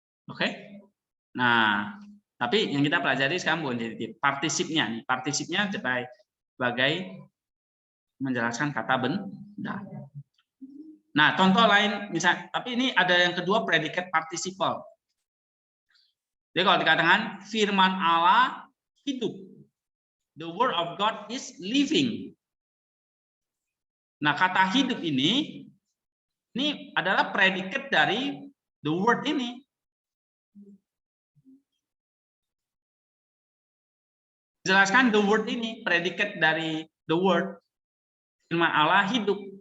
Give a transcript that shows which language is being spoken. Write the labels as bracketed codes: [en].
[id] Oke? Nah, tapi yang kita pelajari sekarang bukan genitif, partisipnya nih. Partisipnya sebagai menjelaskan kata benda. Nah, contoh lain misalnya, tapi ini ada yang kedua predikat participle. Jadi kalau dikatakan firman Allah hidup. [en] The word of God is living. [id] Nah, kata hidup ini adalah predikat dari the word ini. Jelaskan the word ini, predikat dari the word. Firman Allah hidup.